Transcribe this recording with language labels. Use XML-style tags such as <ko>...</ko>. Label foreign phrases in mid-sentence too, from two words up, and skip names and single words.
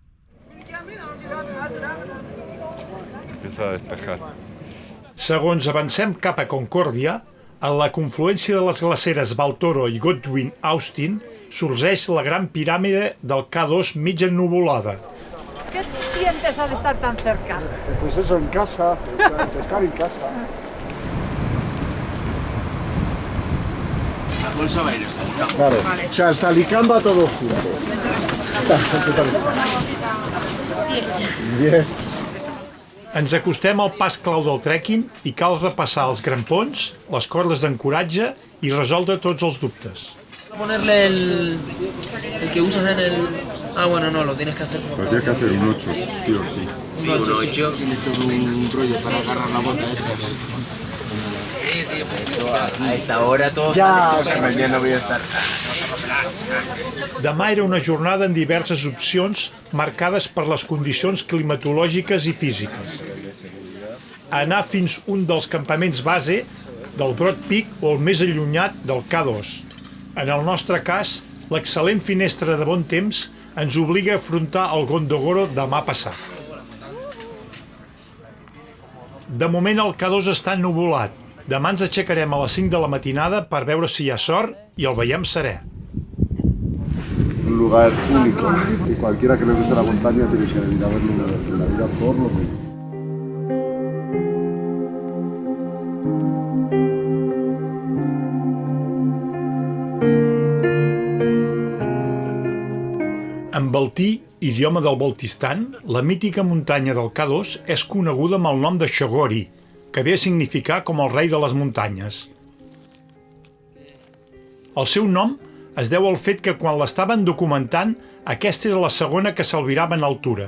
<es>Empieza a despejar.</es> <ca>Segons avancem cap a Concòrdia, en la confluència de les glaceres Baltoro i Godwin Austen sorgeix la gran piràmide del K2 mig ennuvolada.</ca> <es>Aquest siente eso de estar tan cerca? Pues eso, en casa, estar en casa. La bolsa va a ir hasta el campo. Claro, o sea, hasta Alicante va todo junto. Bien.</es> <ca>Ens acostem al pas clau del trekking i cal repassar els grampons, les cordes d'ancoratge i resoldre tots els dubtes.</ca> <es>Ponerle el que usas en el... Ah, bueno, no, lo tienes que hacer por Lo tienes que hacer un 8, sí o sí. Sí, un 8. Tiene todo un rollo para agarrar la bota esta. Sí, tío, pues a esta hora todos mañana voy a estar.</es> <ca>Demà era una jornada amb diverses opcions marcades per les condicions climatològiques i físiques. Anar fins un dels campaments base del Broad Peak o el més allunyat del K2. En el nostre cas, l'excel·lent finestra de bon temps ens obliga a afrontar el Gondogoro demà passat. De moment el K2 està ennuvolat. Demà ens aixecarem a les 5 de la matinada per veure si hi ha sort i el veiem serè.</ca> <es>Un lugar único y cualquiera que le guste la montaña tiene que venir a verlo en la vida por lo menos.</es> <ca>En baltí, idioma del Baltistan, la mítica muntanya del K2 és coneguda amb el nom de Shogori, que ve a significar com el rei de les muntanyes. El seu nom es deu al fet que quan l'estaven documentant, aquesta era la segona que s'albirava en altura.</ca>